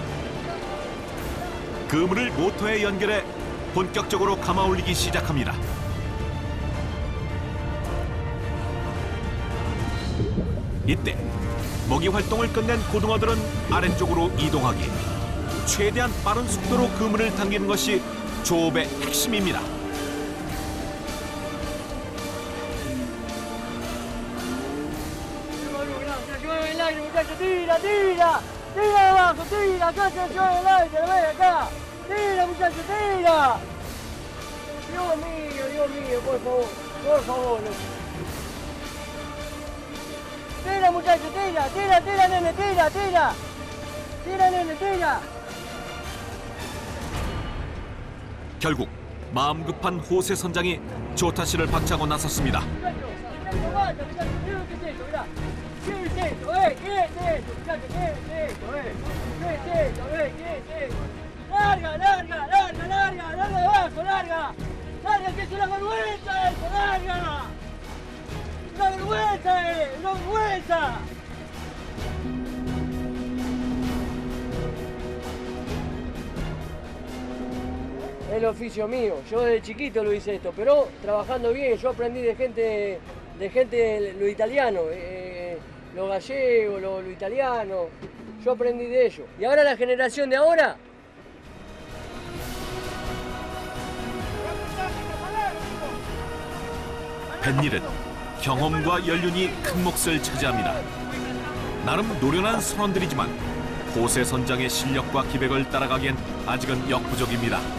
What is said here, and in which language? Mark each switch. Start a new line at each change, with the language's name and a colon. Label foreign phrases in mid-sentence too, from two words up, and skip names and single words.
Korean: 그물을 모터에 연결해 본격적으로 감아 올리기 시작합니다. 이때 먹이 활동을 끝낸 고등어들은 아래쪽으로 이동하기 최대한 빠른 속도로 그물을 당기는 것이 조업의 핵심입니다.
Spanish: Tira, tira, tira abajo, tira, acá se lleva el aire, ven acá, tira muchachos, tira. Dios mío, por favor. Tira muchachos, tira, nene, tira, nene, tira.
Korean: 결국 마음 급한 호세 선장이 조타시를 박차고 나섰습니다.
Spanish: Larga abajo, larga, que es una vergüenza eso, larga. Una vergüenza. Es el oficio mío, yo desde chiquito lo hice esto, pero trabajando bien, yo aprendí de gente lo italiano, lo gallego, lo italiano, yo aprendí de ellos. Y ahora la generación de ahora...
Korean: 뱃일은 경험과 연륜이 큰 몫을 차지합니다. 나름 노련한 선원들이지만 호세 선장의 실력과 기백을 따라가기엔 아직은 역부족입니다.